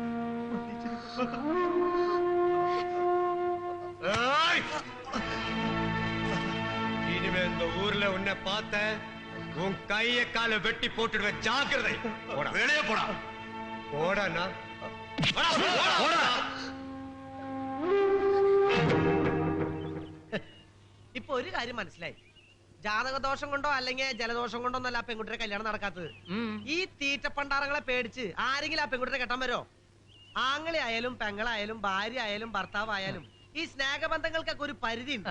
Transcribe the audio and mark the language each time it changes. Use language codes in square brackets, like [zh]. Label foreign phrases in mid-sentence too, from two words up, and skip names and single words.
[ta] இனிமே இந்த ஊர்ல உன்னை பார்த்த உன் கைய கால வெட்டி போட்டுடுவேன், ஜாக்கிரதை. வெளியே போடா. போடா. [ml] ഒരു കാര്യം മനസ്സിലായി. ജാതകദോഷം കൊണ്ടോ അല്ലെങ്കിൽ ജലദോഷം കൊണ്ടോ ഒന്നല്ല ആ പെൺകുട്ടിയുടെ കല്യാണം നടക്കാത്തത്. ഈ തീറ്റപ്പണ്ടാറങ്ങളെ പേടിച്ച് ആരെങ്കിലും ആ പെൺകുട്ടിയെ കെട്ടാൻ വരോ? ആങ്ങളെ ആയാലും പെങ്ങളായാലും ഭാര്യ ആയാലും ഭർത്താവായാലും ഈ സ്നേഹബന്ധങ്ങൾക്കൊക്കെ ഒരു പരിധി ഉണ്ട്.